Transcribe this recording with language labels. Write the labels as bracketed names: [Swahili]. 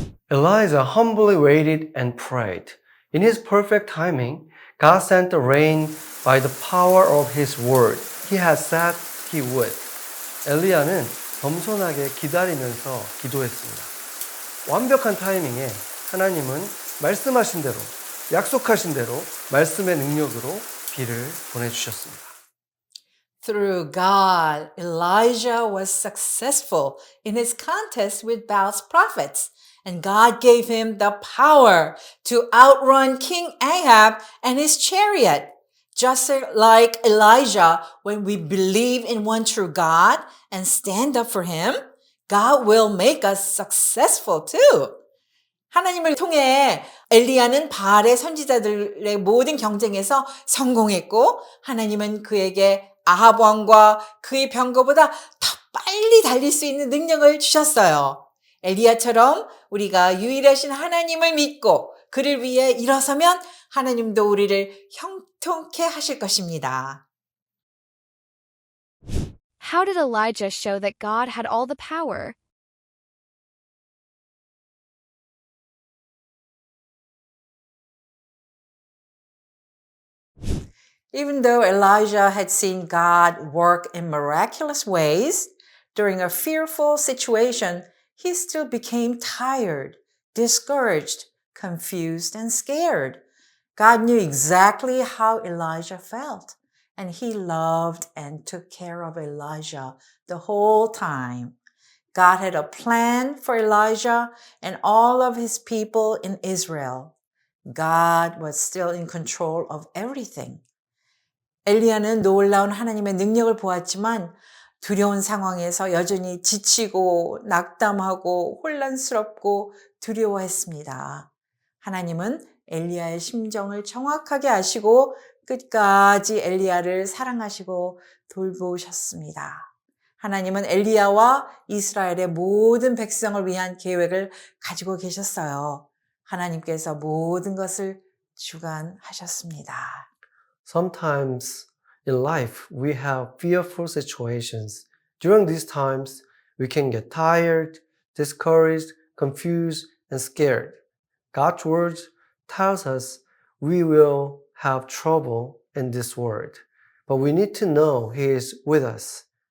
[English] Elijah humbly waited and prayed. In his perfect timing, God sent the rain by the power of His word. He had said He would. [Korean] 엘리야는 겸손하게 기다리면서 기도했습니다. 완벽한 타이밍에 하나님은 말씀하신 대로, 약속하신 대로 말씀의 능력으로 비를 보내주셨습니다. [English] Through God, Elijah was successful in his contest with Baal's prophets, and God gave him the power to outrun King Ahab and his chariot. Just like Elijah, when we believe in one true God and stand up for him, God will make us successful too. [Korean] 하나님을 통해 엘리야는 바알의 선지자들의 모든 경쟁에서 성공했고, 하나님은 그에게 아합 왕과 그의 병거보다 더 빨리 달릴 수 있는 능력을 주셨어요. 엘리야처럼 우리가 유일하신 하나님을 믿고 그를 위해 일어서면 하나님도 우리를 형통케 하실 것입니다. [English] How did Elijah show that God had all the power? Even though Elijah had seen God work in miraculous ways, during a fearful situation, he still became tired, discouraged, confused, and scared. God knew exactly how Elijah felt, and he loved and took care of Elijah the whole time. God had a plan for Elijah and all of his people in Israel. God was still in control of everything. [Korean] 엘리야는 놀라운 하나님의 능력을 보았지만 두려운 상황에서 여전히 지치고 낙담하고 혼란스럽고 두려워했습니다. 하나님은 엘리야의 심정을 정확하게 아시고 끝까지 엘리야를 사랑하시고 돌보셨습니다. 하나님은 엘리야와 이스라엘의 모든 백성을 위한 계획을 가지고 계셨어요. 하나님께서 모든 것을 주관하셨습니다. [English] Sometimes in life, we have fearful situations. During these times, we can get tired, discouraged, confused, and scared. God's word tells us we will have trouble in this world, but we need to know He is with us.